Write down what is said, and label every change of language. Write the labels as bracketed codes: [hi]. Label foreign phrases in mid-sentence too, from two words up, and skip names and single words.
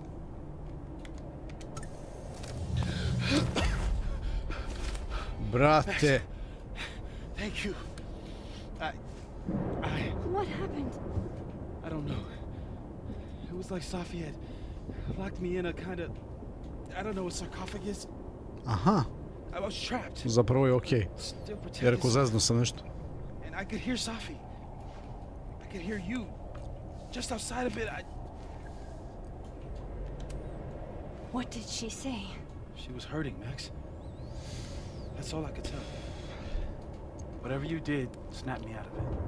[sr] Brate. [en] Thank you. What happened? I don't know. It was like Safi had locked me in a kind of, I don't know, a sarcophagus. Aha. I was trapped. [sr] Zapravo je okej. Jer ako zeznu sam nešto. [en] And I could hear Safi. I could hear you. Just outside of it, What did she say? She was hurting, Max. That's all I could tell. Whatever you did, snapped me out of it.